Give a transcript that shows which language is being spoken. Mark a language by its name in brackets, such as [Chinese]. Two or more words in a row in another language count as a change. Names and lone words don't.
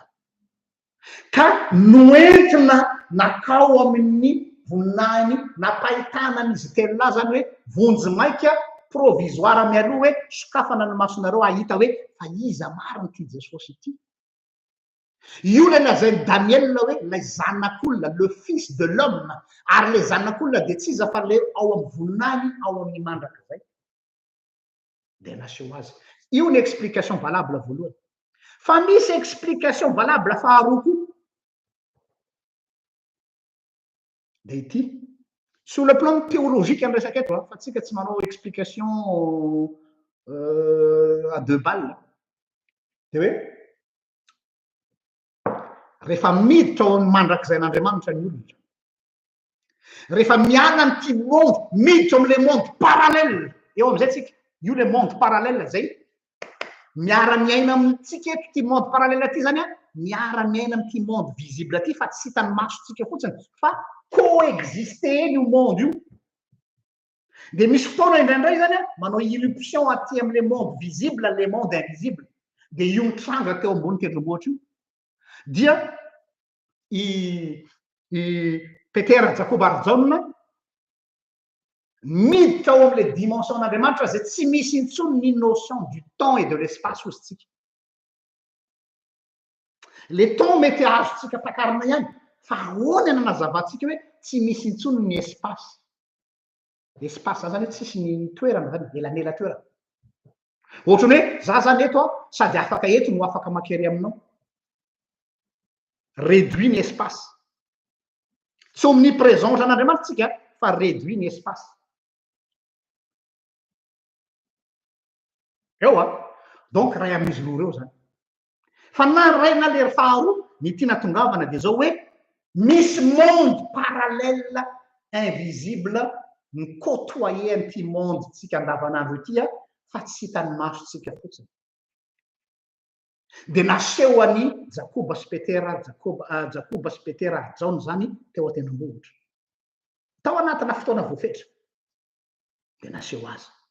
[Malagasy] Ka noentina nakao amin'ny voninahiny nampahitana an'izy telo lahy zany hoe vonjy maika provisoire mialoha hoe sokafana ny masonareo ahita hoe fa iza mariny ity Jesosy ity. Io le lazainy Daniel hoe lay zanak'olona, [French] le fils de l'homme, [Malagasy] ary le zanak'olona de tsy iza fa le ao amin'ny voninahiny ao amin'ny mandraka zay de naseho azy. Io ny [French] explication valable [Malagasy] voalohany. Fa misy [French] explication valable [Malagasy] faharoa koa de ity [French] sur le plan théologique [Malagasy] ny resaka eto fa tsika tsy manao explication [French] à deux balles [Malagasy] de hoe rehefa miditra ao amin'ny mandrakizay n'Andriamanitra ny olona, rehefa miana n'ity monde miditra amin'le [French] monde parallèle [Malagasy] eo am'izay tsika, io le [French] monde parallèle [Malagasy] zay miara-miaina amintsika eto ty [French] monde parallèle [Malagasy] aty zany miara-miaina amin'ity [French] monde visible [Malagasy] aty fa tsy hitany masotsika fotsiny fa coexister io monde io. De misy fotoana indraindray zany manao irruption aty amin'le [French] monde visible le monde invisible [Malagasy] de io mitranga teo ambony tendrombohitra io dia i Petera Jacob ary Jaune miditra ao amin'le dimension n'Andriamanitra zay tsy misy intsony ny [French] notion du temps et de l'espace [Malagasy] ozy tsika. [French] Le temps [Malagasy] mety azotsika takarina ihany fa ahoana ny nazavantsika hoe tsy misy intsony ny espace. Espace zany hoe tsisy ny toerana zany elanela-toerana. Ohatrany hoe za zany eto sady afaka eto no afaka makery aminao. Réduit ny espace. Tsy omniprésence an'Andriamanitra tsika fa réduit ny espace. Eo donc ray amin'izy loha reo zany. Fa na ray na le faharoa ny tia natongavana de zao hoe misy [French] monde parallèle invisible [Malagasy] ny côtoyer an'ity monde tsika andavanandro ity fa tsy hitany maso tsika fotsiny. De naseho any Jacob sy Petera ary Jaune zany teo an-tendrombohitra. Tao anatina fotoana voafetra de naseho azy.